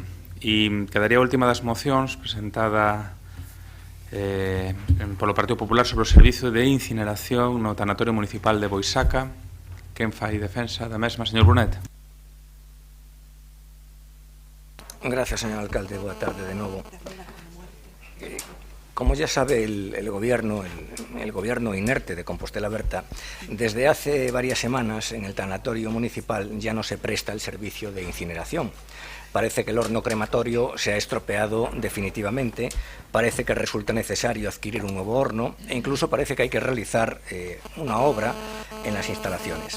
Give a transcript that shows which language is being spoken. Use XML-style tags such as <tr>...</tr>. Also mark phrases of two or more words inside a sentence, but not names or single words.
<gl>E quedaría a última das mocións presentada polo Partido Popular sobre o servizo de incineración no tanatorio municipal de Boisaca. Quen fai defensa da mesma, señor Brunet?</gl> <es>Gracias, señor alcalde.</es> <gl>Boa tarde de novo.</gl> <es>Como ya sabe el gobierno inerte de Compostela Berta, desde hace varias semanas en el tanatorio municipal ya no se presta el servicio de incineración. Parece que el horno crematorio se ha estropeado definitivamente, parece que resulta necesario adquirir un nuevo horno e incluso parece que hay que realizar una obra en las instalaciones.</es>